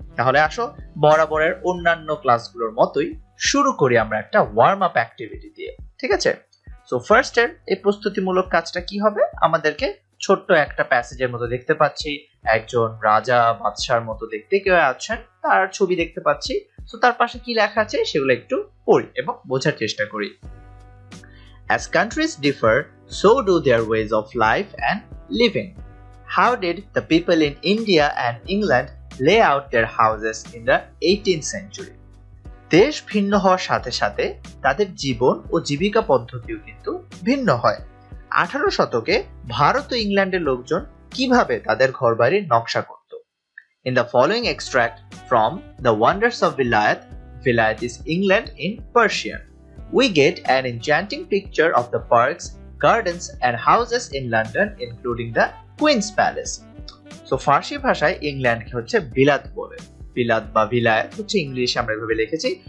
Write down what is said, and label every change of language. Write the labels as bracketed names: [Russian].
[Bangla] তাহলে আসো বরাবরের অন্যান্য ক্লাসগুলোর মতোই শুরু করি আমরা একটা ওয়ার্ম আপ অ্যাক্টিভিটি দিয়ে, ঠিক আছে? সো ফার্স্ট এর এই প্রস্তুতিমূলক কাজটা কি হবে, আমাদেরকে ছোট্ট একটা প্যাসেজের মতো দেখতে পাচ্ছি, একজন রাজা বাদশার মতো দেখতে কেউ আছেন, তার ছবি দেখতে পাচ্ছি। সো তার পাশে কি লেখা আছে সেগুলো একটু পড়ি এবং বোঝার চেষ্টা করি। [English] As countries differ, so do their ways of life and living. How did the people in India and England lay out their houses in the 18th century? [Bangla] দেশ ভিন্ন হওয়ার সাথে সাথে তাদের জীবন ও জীবিকা পদ্ধতিও কিন্তু ভিন্ন হয়। 18 শতকে ভারত ও ইংল্যান্ডের লোকজন কিভাবে তাদের ঘরবাড়ির নকশা করত? [English] In the following extract from The Wonders of Vilayet, Vilayet is England in Persian, we get an enchanting picture of the parks, gardens and houses in London, including the Queen's Palace. [Bangla] So ফার্সি ভাষায় ইংল্যান্ডকে হচ্ছে বিলাত বলে, বিলাত বা ভিলায়েত হচ্ছে ইংলিশে আমরা এভাবে লিখেছি।